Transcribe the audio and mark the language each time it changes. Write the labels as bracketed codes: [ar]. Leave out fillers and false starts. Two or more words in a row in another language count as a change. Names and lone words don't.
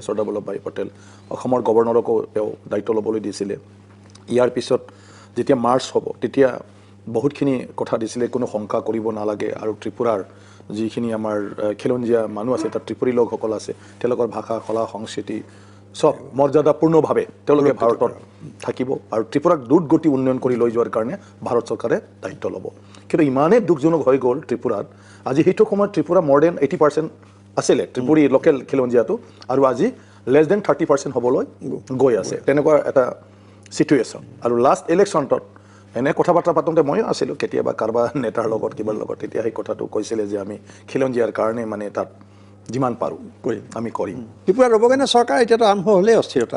[as] চৰ্দাৰ বল্লভভাই পেটেল অসমৰ গভৰ্ণৰকো তেওঁ দায়িত্ব ল'বলৈ দিছিলে ইয়াৰ পিছত যেতিয়া মাৰ্চ হ'ব তেতিয়া বহুতখিনি কথা দিছিলে কোনো শংকা কৰিব নালাগে আৰু ত্ৰিপুৰাৰ যিখিনি আমাৰ খিলঞ্জীয়া মানুহ আছে তাত ত্ৰিপুৰী লোকসকল আছে তেওঁলোকৰ ভাষা কলা সংস্কৃতি সব মৰ্যাদাপূৰ্ণভাৱে তেওঁলোকে ভাৰতত থাকিব আৰু ত্ৰিপুৰাক দ্ৰুতগতি উন্নয়ন কৰি লৈ যোৱাৰ কাৰণে ভাৰত চৰকাৰে দায়িত্ব ল'ব কিন্তু ইমানেই দুখজনক হৈ গ'ল ত্ৰিপুৰাত আজি সেইটো সময়ত ত্ৰিপুৰা [en] more than 80% [as] আছিলে ত্ৰিপুৰী লোকেল খিলঞ্জীয়াটো আৰু আজি [en] less than 30% [as] হ'বলৈ গৈ আছে তেনেকুৱা এটা সিচুৱেশ্যন আৰু লাষ্ট ইলেকশ্যনত এনে কথা বাৰ্তা পাতোঁতে ময়ো আছিলোঁ কেতিয়াবা কাৰোবাৰ নেতাৰ লগত কিবাৰ লগত তেতিয়া সেই কথাটো কৈছিলে যে আমি খিলঞ্জীয়াৰ কাৰণে মানে তাত যিমান পাৰোঁ আমি কৰিম ত্ৰিপুৰা ৰ'বগৈ নে চৰকাৰ এতিয়াতো আৰম্ভ হ'লেই অস্থিৰতা